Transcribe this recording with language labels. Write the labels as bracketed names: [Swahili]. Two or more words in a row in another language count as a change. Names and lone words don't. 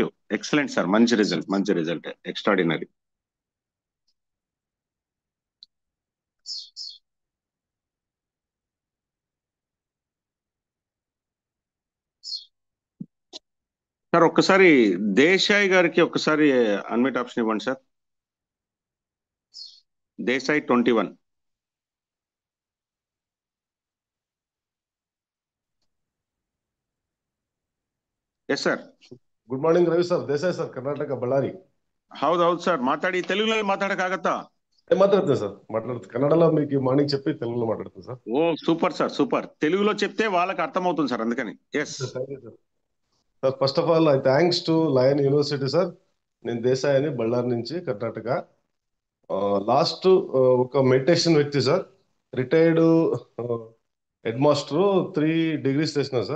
[English] excellent sir, [Telugu] మంచి రిజల్ట్, మంచి రిజల్ట్, ఎక్స్ట్రాడినరీ. సార్ ఒక్కసారి దేశాయ్ గారికి ఒక్కసారి [English] unmute option [Telugu] ఇవ్వండి సార్. దేశాయ్ 21. [Kannada] ಎಸ್ ಸರ್. [English] good morning [Kannada] ರವಿ ಸರ್. ದೇಸಾಯಿ ಸರ್, ಕರ್ನಾಟಕ, ಬಳ್ಳಾರಿ. ಹೌದು ಸರ್. ಮಾತಾಡಿ. [Telugu] తెలుగులో మాట్లాడకాగత్తా? మాట్లాడుతుంది సార్, మాట్లాడుతుంది. కన్నడలో మీకు మార్నింగ్ చెప్పి తెలుగులో మాట్లాడుతుంది సార్. ఓ సూపర్ సార్, సూపర్. తెలుగులో చెప్తే వాళ్ళకి అర్థమవుతుంది సార్, అందుకని. ఎస్ సార్. [English] first of all I thanks to Lion University sir. [Telugu] నేను దేశాయ్ అని, బళ్ళారి నుంచి, కర్ణాటక. లాస్ట్ ఒక మెడిటేషన్ వ్యక్తి సార్, [English] retired head master, 3 degrees [Telugu] చేసిన సార్.